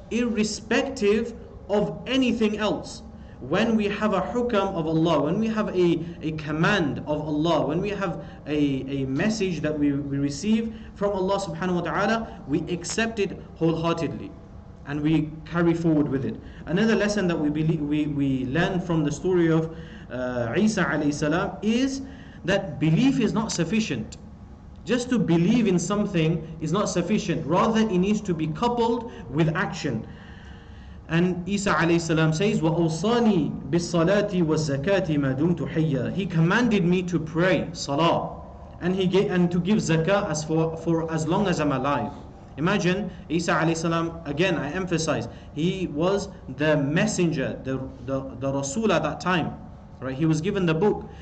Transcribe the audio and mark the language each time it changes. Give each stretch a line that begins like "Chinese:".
English: irrespective of anything else. When we have a hukam of Allah, when we have a command of Allah, when we have a message that we receive from Allah
Arabic: subhanahu wa ta'ala,
English: we accept it wholeheartedly and we carry forward with it. Another lesson that we learn from the story of Isa
Arabic: alayhi salam
English: is that belief is not sufficient. Just to believe in something is not sufficient. Rather, it needs to be coupled with action. And
Arabic: Isa alayhi salam
English: says,
Arabic: وَأَوْصَانِي بِالصَّلَاةِ وَالزَّكَاةِ مَا دُمْتُ حَيًّا.
English: He commanded me to pray salah and to give zakah for as long as I'm alive. Imagine Isa
Arabic: alayhi salam,
English: again I emphasize, he was the messenger, the Rasul at that time. Right? He was given the book.